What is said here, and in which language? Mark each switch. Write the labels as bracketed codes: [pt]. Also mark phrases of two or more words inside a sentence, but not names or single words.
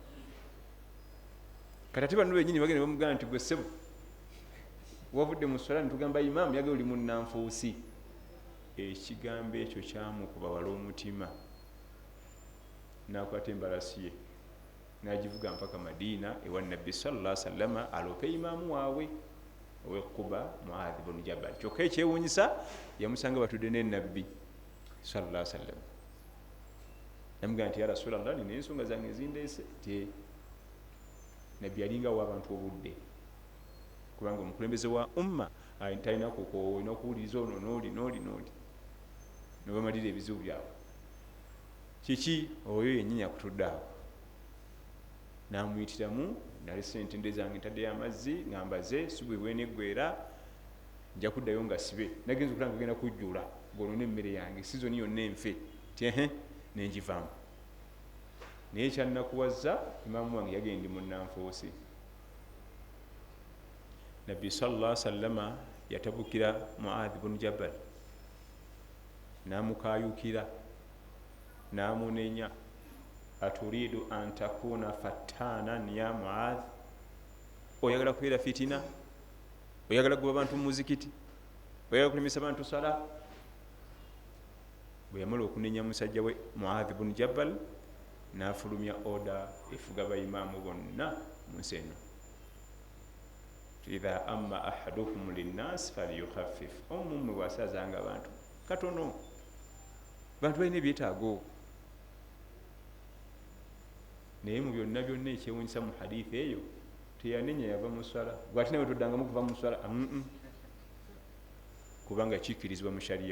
[lg] Kati ate bano bennyini bagenda bamugamba nti gwe ssebo wavudde mu ssala nitugamba imaamu yagala oli munnanfuusi. Ekigambo ekyo kyamukuba wala omutima n'akwata embalasi ye n'agivuga mpaka Madiina ewa Nabbi [ar] صلى الله عليه وسلم [lg] alope imaamu waabwe ow'e Quba Muadh ibn Jabal. Kyokka ekyewuunyisa yamusanga batudde ne Nabbi [ar] صلى الله عليه وسلم. [lg] Yamugamba nti [ar] يا رسول الله [lg] nina ensonga zange ezindeese. Nti Nabbi yalinga w'abantu obudde kubanga omukulembeze wa umma talina kukoowa olina okuwuliriza ono n'oli ne bamalira ebizibu byabwe. Kiki oyo yennyini akutudde awo n'amuyitiramu nalesa entende zange ntaddeyo amazzi ngambaze subuhi bweneggwera nja kuddayo nga sibe nagenza okulanga genda kujjula ng'olona emmere yange sizoni yonna enfe ti nenjivaamu. Naye kyannakuwazza imaamu wange yagenda munnanfuusi. Nabbi [ar] صلى الله عليه وسلم [lg] yatabukira Muadh ibn Jabal n'amukayukira n'amunenya. [ar] أتريد أن تكون فتانا يا معاذ, [lg] oyagala kubeera fitina, oyagala kuba bantu mu muzikiti, oyagala kulemesa bantu sala. Bwe yamala okunenya musajja we Muadh ibn Jabal n'afulumya oda efuga bayimaamu bonna mu nsi eno. [ar] إذا أم أحدكم الناس فليخفف, [lg] omumwe bw'asazanga abantu katono. Bantu balina ebyetaago. Naye mu byonna byonna ekyewuunyisa mu hadithi eyo teyanenya yava mu ssala. Gwe ate nawe toddangamu kuva mu ssala kubanga kikkirizibwa mu shariya.